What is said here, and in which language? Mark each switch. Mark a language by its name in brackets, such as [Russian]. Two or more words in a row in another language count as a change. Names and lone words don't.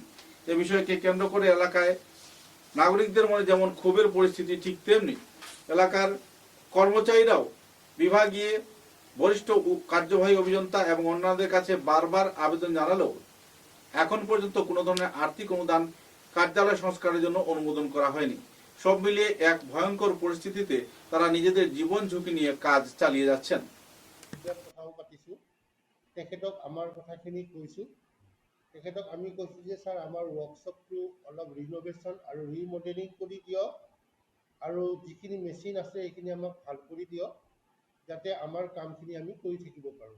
[Bangla] এ বিষয়কে কেন্দ্র করে এলাকায় নাগরিকদের মনে যেমন ক্ষোভের পরিস্থিতি, ঠিক তেমনি এলাকার কর্মচারীরাও বিভাগীয় বরিষ্ঠ কার্যবাহী অভিযন্তা এবং অন্যদের কাছে বারবার আবেদন জানালেও এখন পর্যন্ত কোনো ধরনের আর্থিক অনুদান কার্যালয় সংস্কারের জন্য অনুমোদন করা হয়নি। সব মিলিয়ে এক ভয়ঙ্কর পরিস্থিতিতে তারা নিজেদের জীবন ঝুঁকি নিয়ে কাজ চালিয়ে যাচ্ছেন। [Assamese] কথাও পাতিছোঁ, তেখেতক আমাৰ কথাখিনি কৈছোঁ। তেখেতক আমি কৈছোঁ যে ছাৰ আমাৰ ৱৰ্কশ্বপটো অলপ ৰিন'ভেশ্যন আৰু ৰিমডেলিং কৰি দিয়ক, আৰু যিখিনি মেচিন আছে সেইখিনি আমাক ভাল কৰি দিয়ক, যাতে আমাৰ কামখিনি আমি কৰি থাকিব পাৰোঁ।